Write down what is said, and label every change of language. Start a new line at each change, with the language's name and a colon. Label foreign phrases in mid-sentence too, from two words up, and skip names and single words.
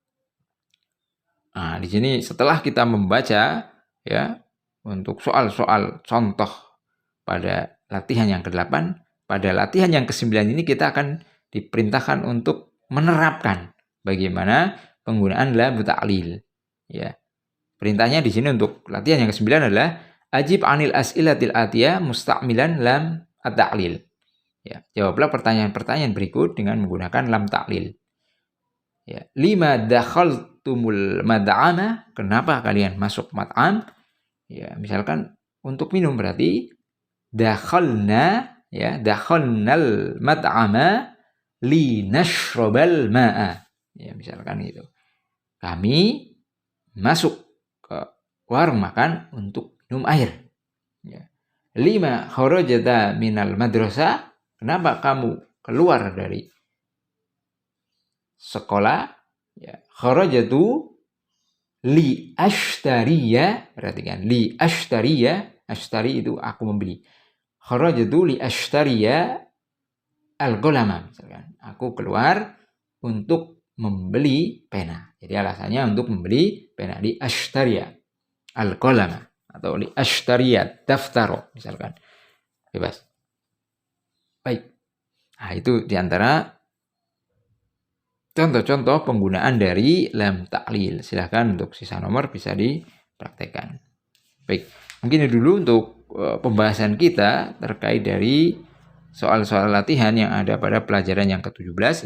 Indonesian: Nah, di sini setelah kita membaca ya untuk soal-soal contoh pada latihan yang ke-8, pada latihan yang ke-9 ini kita akan diperintahkan untuk menerapkan bagaimana penggunaan
Arabic: lam ta'lil.
Indonesian: Ya. Perintahnya di sini untuk latihan yang ke-9 adalah
Arabic: ajib anil as'ilatil atiyah musta'milan lam at-ta'lil.
Indonesian: Ya, jawablah pertanyaan-pertanyaan berikut dengan menggunakan
Arabic: lam ta'lil.
Indonesian: Ya,
Arabic: lima dakhaltumul mad'ama,
Indonesian: kenapa kalian masuk mat'am? Ya, misalkan untuk minum berarti dakhalna, ya,
Arabic: dakhalnal mad'ama linashrabal ma'a.
Indonesian: Ya, misalkan itu. Kami masuk ke warung makan untuk minum air. Ya. 5
Arabic: kharajata minal madrasah,
Indonesian: kenapa kamu keluar dari sekolah? Ya,
Arabic: kharajatu li ashtariya,
Indonesian: perhatikan
Arabic: li ashtariya,
Indonesian: ashtari itu aku membeli.
Arabic: Kharajatu li ashtariya al-qalama,
Indonesian: misalkan aku keluar untuk membeli pena. Jadi alasannya untuk membeli pena,
Arabic: li ashtariya al-qalama atau li ashtariya daftaro misalkan.
Indonesian: Bebas. Baik. Nah, itu diantara contoh-contoh penggunaan dari
Arabic: lam ta'lil.
Indonesian: Silahkan untuk sisa nomor bisa dipraktekkan. Baik, mungkin dulu untuk pembahasan kita terkait dari soal-soal latihan yang ada pada pelajaran yang ke-17.